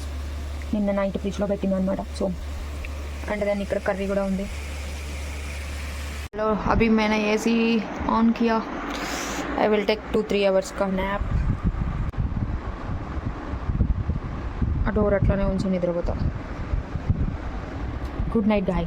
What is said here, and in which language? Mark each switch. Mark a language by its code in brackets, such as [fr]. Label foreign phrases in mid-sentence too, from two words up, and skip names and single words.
[te] నిన్న నైట్ ఫ్రిడ్జ్లో పెట్టింది అనమాట. సో అంటే దాన్ని ఇక్కడ కర్రీ కూడా ఉంది. [hi] हेलो, अभी मैंने [en] AC on [hi] किया. [en] I will take 2-3 hours का nap. [te] ఆ డోర్ అట్లానే ఉంచి నిద్రపోతా. [en] Good night guys.